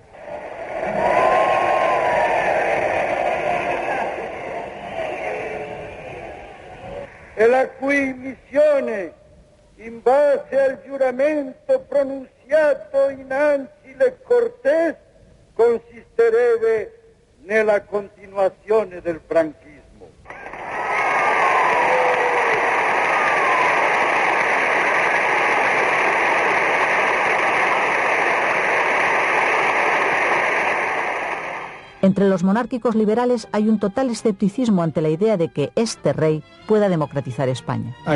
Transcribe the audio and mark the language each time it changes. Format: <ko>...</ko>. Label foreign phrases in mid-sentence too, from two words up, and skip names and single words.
<it>E la cui missione, in base al giuramento pronunziato innanzi le Cortes, consisterebbe nella continuazione del franchismo.</it> <es>Entre los monárquicos liberales hay un total escepticismo ante la idea de que este rey pueda democratizar España.</es>